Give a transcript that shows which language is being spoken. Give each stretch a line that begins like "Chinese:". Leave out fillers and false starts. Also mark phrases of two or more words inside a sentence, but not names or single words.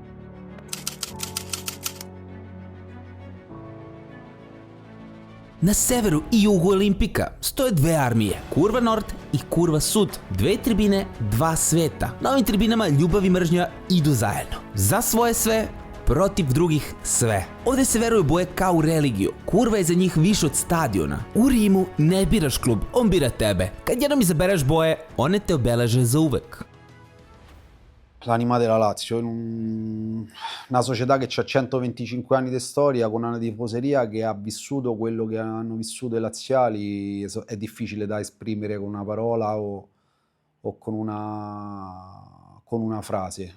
Serbian: Na severu i jugu Olimpika stoje dve armije, Kurva Nord i Kurva Sud, dve tribine, dva sveta. Na ovim tribinama ljubav i mržnja idu zajedno. Za svoje sve, protiv drugih sve. Ovdje se veruju boje kao u religiju. Kurva je za njih više od stadiona. U Rimu ne biraš klub, on bira tebe. Kad jednom izabereš boje, one te obeleže za uvek.
Italian: L'anima della Lazio, una società che ha 125 anni di storia, con una tifoseria che ha vissuto quello che hanno vissuto i laziali, è difficile da esprimere con una parola o con una frase.